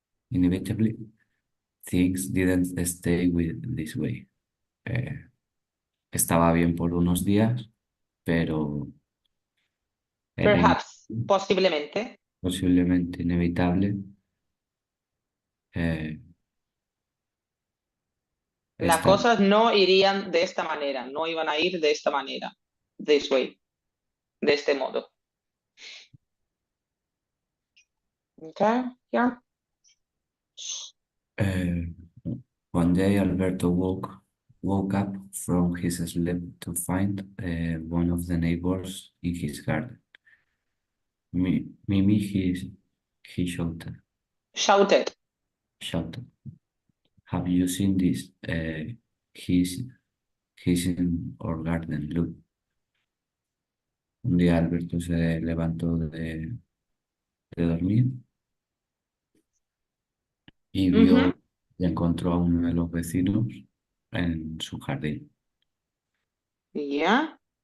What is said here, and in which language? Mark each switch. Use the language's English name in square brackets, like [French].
[English] inevitably, things didn't stay with this way. [Spanish] Eh, Estaba bien por unos días, pero era [English] Perhaps. [Spanish] Posiblemente. posiblemente inevitable. eh, Las estar, cosas no irían de esta manera. No iban a ir de esta manera. [English] This way. [Spanish] De este modo. [English] Okay. Yeah. eh, One day, Alberto woke up from his sleep to find one of the neighbors in his garden. Mimi, he Shouted. shouted, "Have you seen this? He's, he's in our garden, look." [Spanish] Un día Alberto se levantó de dormir y Ujú. vio y encontró a uno de los vecinos en su jardín. [English] Yeah.